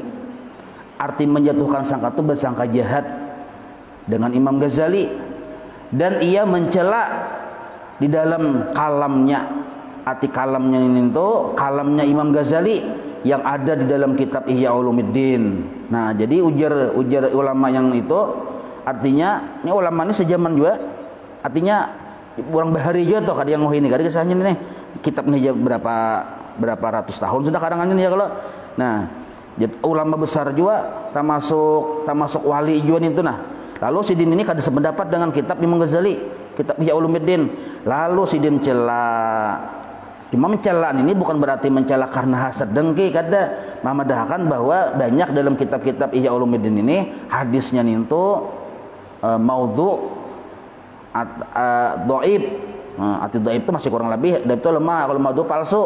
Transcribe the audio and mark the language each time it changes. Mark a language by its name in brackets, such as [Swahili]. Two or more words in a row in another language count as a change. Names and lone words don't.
[Indonesian] Arti menjatuhkan sangka itu bersangka jahat dengan Imam Ghazali, dan ia mencela di dalam kalamnya. Arti kalamnya ini itu kalamnya Imam Ghazali yang ada di dalam kitab Ihya Ulumuddin. Nah, jadi ujar ulama yang itu artinya ini ulama ini sejaman juga. [Banjar] Artinya orang bahari juga tuh kada yang ini kada kisahnya nih. [Indonesian] Kitab ini berapa ratus tahun sudah karangannya nih ya kalau. Nah, jadi ulama besar juga termasuk wali juga itu nah. Lalu Sidin ini kada sependapat dengan kitab Imam Ghazali, kitab Ihya Ulumuddin. Lalu Sidin cela. Cuma mencela ini bukan berarti mencela karena hasad dengki, kada. Memadahkan bahwa banyak dalam kitab-kitab Ihya Ulumuddin ini hadisnya itu maudhu dhaif. Arti dhaif itu masih kurang lebih, dhaif itu lemah, kalau maudhu palsu.